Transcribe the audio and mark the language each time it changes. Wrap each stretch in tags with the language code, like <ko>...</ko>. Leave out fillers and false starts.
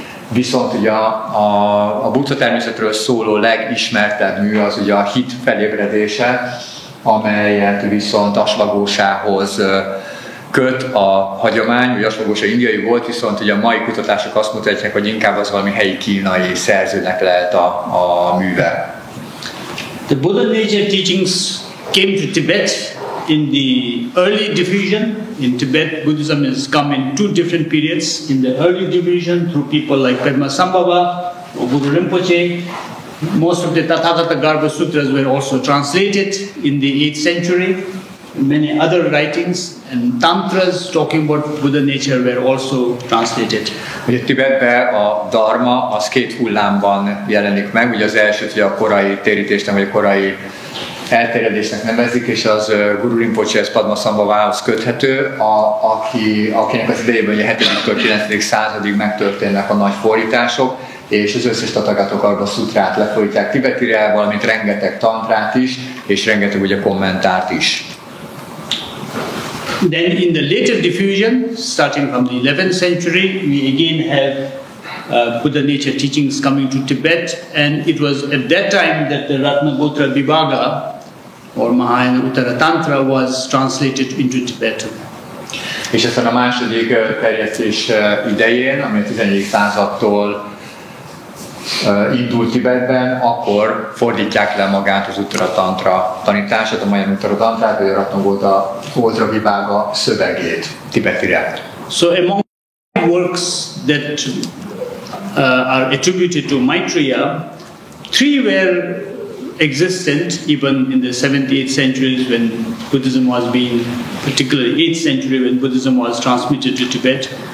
<hu>Viszont ugye a Buddha-természetről szóló legismertebb mű az ugye a hit felébredése, amelyet viszont Ashwagoshához köt a hagyomány, ugye Ashwagosha indiai volt, viszont ugye a mai kutatások azt mutatják, hogy inkább az valami helyi kínai szerzőnek lehet a műve.</hu> <en>The Buddha nature teachings came to Tibet in the early diffusion. In Tibet, Buddhism has come in 2 different periods. In the early diffusion, through people like Padmasambhava or Guru Rinpoche. Most of the Tathagata Garbha Sutras were also translated in the 8th century. Many other writings and tantras talking about Buddha nature were also translated.</en> <hu>Ugye Tibetben a dharma az 2 hullámban jelenik meg, ugye az első ugye a korai térítésnek, vagy a korai elterjedésnek nevezik, és az Guru Rinpoche Padmasambhavához köthető, akinek az idejében ugye 7-től 9. századig megtörténnek a nagy fordítások, és az összes Tathagata Garbha Sutrát lefordítják tibetire, valamint rengeteg tantrát is, és rengeteg ugye kommentárt is.</hu> <en>Then in the later diffusion, starting from the 11th century, we again have Buddha nature teachings coming to Tibet, and it was at that time that the Ratnagotra Vibhaga or Mahayana Uttara Tantra was translated into Tibetan.</en> <hu>És aztán a második terjesztés idején, ami a 14. századtól indult Tibetben, akkor fordítják le magát az Uttara Tantra tanítását, a Mahayana Uttara Tantrát, vagy a Ratnagotra Vibhaga szövegét tibetire.</hu> <en>So among the works that are attributed to Maitreya, 3 were existent even in the 7th, 8th centuries when Buddhism was being, particularly 8th century when Buddhism was transmitted to Tibet.</en>